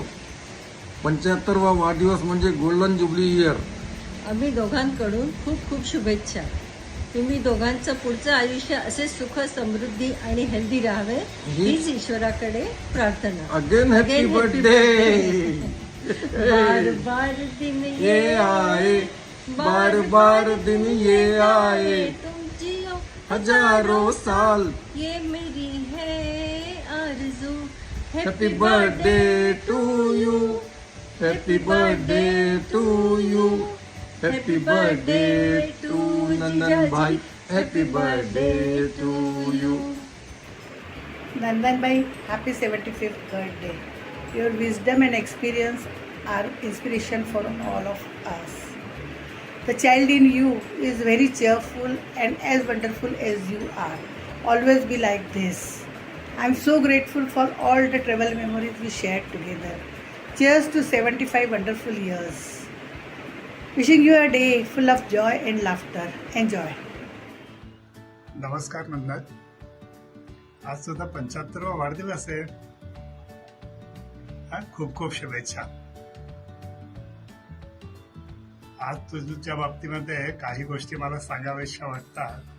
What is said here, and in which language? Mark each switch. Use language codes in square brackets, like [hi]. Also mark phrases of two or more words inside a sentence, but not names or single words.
[mr] 75वा वाढदिवस म्हणजे [en] golden jubilee year. [mr] आम्ही दोघांकडून खूप खूप शुभेच्छा. तुम्ही दोघांचं पुढचं आयुष्य असे सुख, समृद्धी आणि हेल्दी राहावे हीच ईश्वराकडे प्रार्थना. [en] again happy birthday. [hi] बार बार दिन ये आए, बार बार दिन ये आए, तुम जियो हजारों साल. ये मेरी है आरज़ू. [en] happy birthday to you, happy birthday to you, happy birthday to नंदन भाई, happy birthday to you. Nandan bhai, happy 75th birthday. Your wisdom and experience are inspiration for all of us. The child in you is very cheerful and as wonderful as you are. Always be like this. I'm so grateful for all the travel memories we shared together. Cheers to 75 wonderful years. Wishing you a day full of joy and laughter. Enjoy. [mr] नमस्कार नंदन, आज तुझा 75वा वाढदिवस आहे. खूप खूप शुभेच्छा. आज तुझ्या बाबतीमध्ये काही गोष्टी मला सांगाव्याशा वाटतात.